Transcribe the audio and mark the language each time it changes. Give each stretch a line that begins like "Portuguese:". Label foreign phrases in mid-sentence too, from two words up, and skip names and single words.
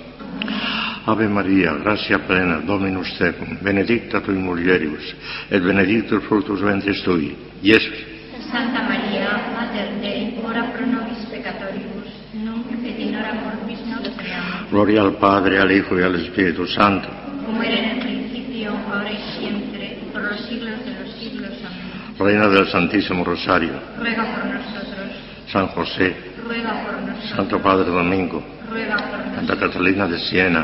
Latin: Ave Maria, gratia plena, Dominus tecum, benedicta tui mulieribus, et benedictus fructus ventris tui, Iesus. Santa Maria, Mater Dei, ora pro nobis peccatoribus, nunc et in hora mortis nostre. Amen.
Spanish: Gloria al Padre, al Hijo y al Espíritu Santo. Como era en el principio, ahora y siempre, por los siglos de los siglos. Amén. Reina del Santísimo Rosario, Ruega por nosotros. San José, Ruega por nosotros. Santo Padre Domingo, Ruega por nosotros. Santa Catalina de Siena,